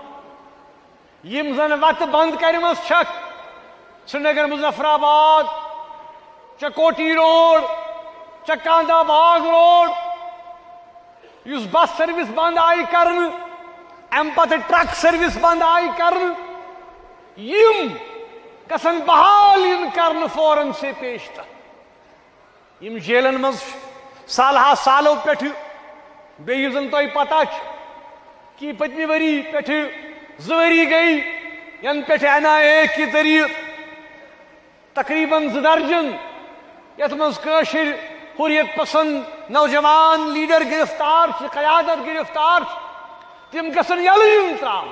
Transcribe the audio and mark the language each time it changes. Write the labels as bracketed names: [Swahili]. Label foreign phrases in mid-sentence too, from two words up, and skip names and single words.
[Kashmiri] یِم زن وتہٕ بنٛد کَرِمَژٕ چھکھ، سرینگر مظفر آباد، چکوٹی روڈ، چکاندا باغ روڈ، یُس بس سروس بند آیہِ کرنہٕ، امہِ پتہٕ ٹرک سروس بند آیہِ کرنہٕ، یِم گژھن بحال یِن کرنہٕ فوراً سے پیشتر. یِم جیلن منٛز سالہا سالو پٮ۪ٹھٕ، بیٚیہِ یُس زن تۄہہِ پتہ چھُ کہ پٔتمہِ ؤری پٮ۪ٹھٕ 2 ؤری گٔیہِ ینہٕ پٮ۪ٹھٕ NIA کہِ ذٔریعہٕ تقریٖباً 2 درجن یتھ منٛز کٲشِر حریت پسند نوجوان لیڈر گرفتار چھِ، قیادت گرفتار چھِ، تِم گژھن یلہٕ یِن ترٛاونہٕ.